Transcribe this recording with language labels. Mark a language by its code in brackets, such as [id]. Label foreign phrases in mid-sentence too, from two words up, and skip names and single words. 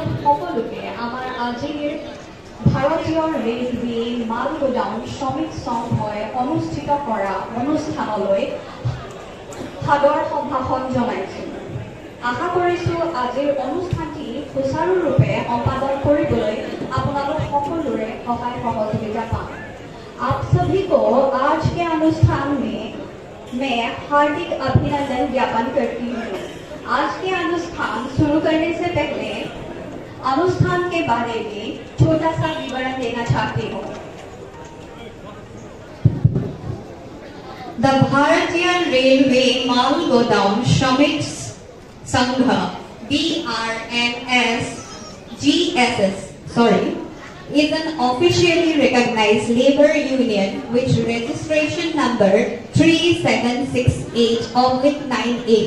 [as] সকলোকে আমাৰ আজিৰ ভাৰতীয় ৰেলৱে মাল গোদাম শ্ৰমিক সংঘই অনুষ্ঠিত কৰা অনুষ্ঠানলৈ সাদৰ সম্ভাষণ জনাইছো। আশা কৰিছো আজিৰ অনুষ্ঠানটি সুচাৰুৰূপে সম্পাদন কৰিবলৈ আপোনালোক সকলোৰে সহায় সহযোগিতা পাম। [hi] आप सभी को आज के अनुष्ठान में मैं हार्दिक अभिनंदन ज्ञापन करती हूँ। आज के अनुष्ठान शुरू करने से पहले अनुष्ठान के बारे में छोटा सा विवरण देना चाहती हूँ। [en] The Bharatiya Railway Mal Godaam Shramik Sangha BRMSGSS is an officially recognized labor union which registration number 3768/98.